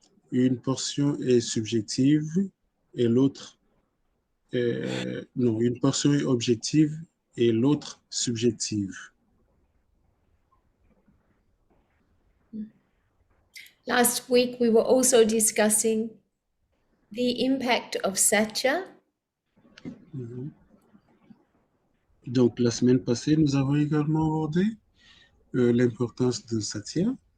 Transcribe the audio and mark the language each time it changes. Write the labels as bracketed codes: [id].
[fr] Une portion est subjective et l'autre non, une portion est objective et l'autre subjective. [en] Last week, we were also discussing the impact of satya [fr] Donc, la semaine passée, nous avons également abordé l'importance de Satya